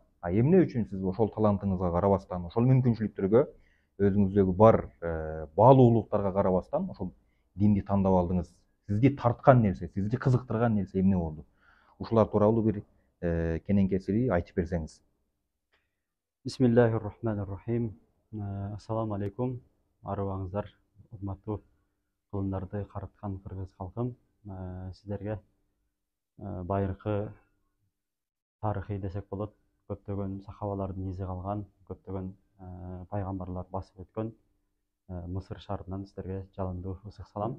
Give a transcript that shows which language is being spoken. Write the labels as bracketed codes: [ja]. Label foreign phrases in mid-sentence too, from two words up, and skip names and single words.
[ky] Эмне үчүн сиз ошол талантыңызга карабастан, ошол мүмкүнчүлүктөргө өзүңүздөгү бар баалуулуктарга карабастан ошол динди тандап алдыңыз? Сизди тарткан нерсе, сизди кызыктырган нерсе эмне болду? Ушулар тууралуу бир кененкесири айтып берсеңиз. [ar] بسم الله الرحمن الرحيم. السلام عليكم. [ky] Арыбаңыздар, урматтуу кылымдарды караткан кыргыз калкым. Сиздерге байыркы тарыхый десек болот, көптөгөн сахабалардын изи калган, көптөгөн пайгамбарлар басып өткөн Мысыр шаарынан сиздерге жалындуу ысык салам.